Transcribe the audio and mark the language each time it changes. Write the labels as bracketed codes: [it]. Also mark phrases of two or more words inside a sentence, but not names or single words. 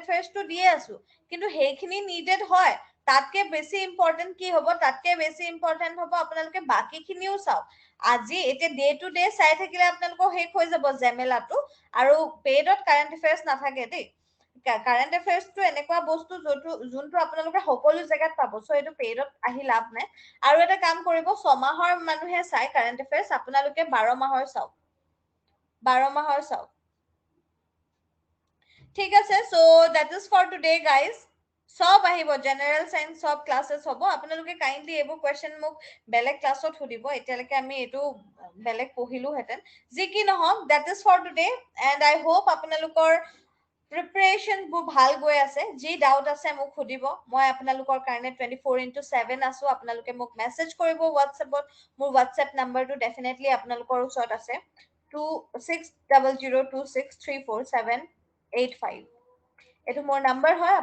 [as] এফেয়াৰ্সটো দিয়ে আছো কিন্তু সেইখিনি নিডেড হয় তাতকে বেছি ইম্পৰ্টেন্ট কি হ'ব তাতকে বেছি ইম্পৰ্টেন্ট হ'ব আপোনালোকে বাকি খিনিও চাওক আজি এতিয়া [en] day to day [as] চাই থাকিলে আপোনালোকৰ শেষ হৈ যাব জেমেলাটো আৰু পেডত [en] current affairs [as] নাথাকে দেই [en] current affairs [as] এনেকুৱা বস্তু যোনটো আপোনালোকে সকলো জেগাত পাব সো এইটো পেডত আহি লাভ নাই আৰু এটা কাম কৰিব ছমাহৰ মানুহে চাই [en] current affairs [as] আপোনালোকে 12 মাহৰ চাওক 12 মাহৰ চাওক ঠিক আছে সো [en] that is for today guys [as] সব আহিব [en] general science [as] সব ক্লাसेस হ'ব আপোনালোকে কাইন্ডলি এইবোৰ কোৱেশ্চন মোক বেলেগ ক্লাছত সুধিব এতিয়ালৈকে আমি এইটো বেলেগ পঢ়িলো হেতেন যি কি নহওক [en] that is for today and I hope [as] আপোনালোকৰ প্ৰিপাৰেশ্যন বোৰ ভাল গৈ আছে। যি ডাউট আছে মোক সুধিব, মই আপোনালোকৰ কাৰণে 24/7 আছো। আপোনালোকে মোক মেছেজ কৰিব হোৱাটছএপত। মোৰ হোৱাটছএপ নাম্বাৰটো ডেফিনেটলি আপোনালোকৰ ওচৰত আছে, 2600263478 এইটো মোৰ নাম্বাৰ হয়।